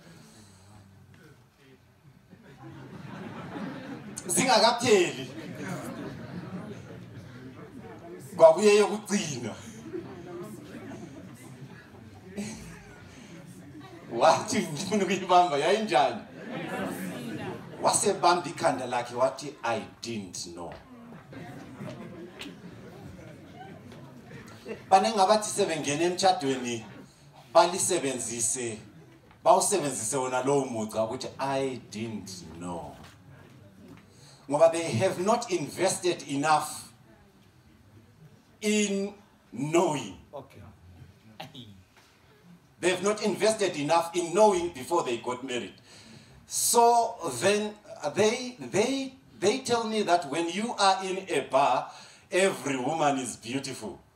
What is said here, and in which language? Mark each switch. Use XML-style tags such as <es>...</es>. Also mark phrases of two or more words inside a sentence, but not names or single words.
<nd>zingakapheli kwabuye yokugcina wathi ngifuna ukuyibamba yayinjani wasebamba ikhanda lakhe wathi</nd> <en>I didn't know.</en> <nd>Banengabathi sebengena emtshadweni balisebenzise bawusebenzise wona lowo mugca ukuthi</nd> <en>I didn't know. Ngoba they have not invested enough in knowing. Okay. They have not invested enough in knowing before they got married. So then they tell me that when you are in a bar, every woman is beautiful.</en>